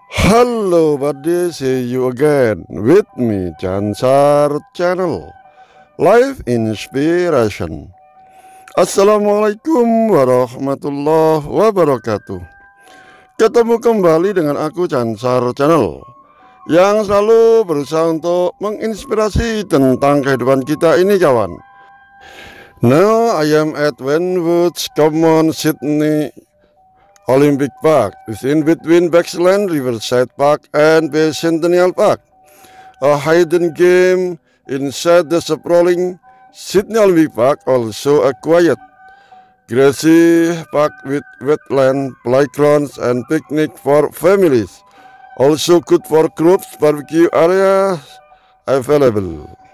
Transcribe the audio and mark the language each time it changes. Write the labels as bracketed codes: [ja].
[en] Hello buddy, see you again with me Chansar Channel Live Inspiration. [ar] Assalamualaikum warahmatullahi wabarakatuh. [id] Ketemu kembali dengan aku Chansar Channel yang selalu berusaha untuk menginspirasi tentang kehidupan kita ini kawan. [en] Now I am at Wynwood Common, Sydney Olympic Park is in between Baxland Riverside Park and Bicentennial Park, a hidden game inside the sprawling Sydney Olympic Park, also a quiet, grassy park with wetland, playgrounds and picnic for families, also good for groups, barbecue areas available.